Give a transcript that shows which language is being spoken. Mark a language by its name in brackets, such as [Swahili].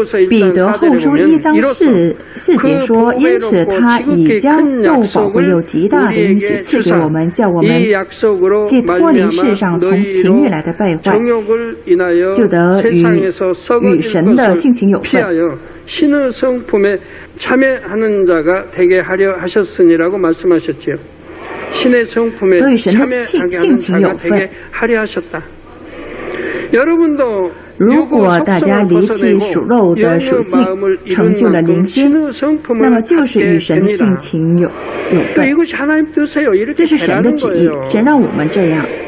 [Chinese] 彼得后书1章4节说，因此他已将又宝贵又极大的应许赐给我们，叫我们既脱离世上从情欲来的败坏，就得与神的性情有份。 [Korean] 신의 성품에 참여하는 자가 되게 하려 하셨으니라고 말씀하셨지요. 신의 성품에 참여하는 자가 되게 하려 하셨다. 여러분도 [Chinese] 如果大家离弃属肉的属性，成就了灵心，那么就是与神的性情有份。这是神的旨意，神让我们这样。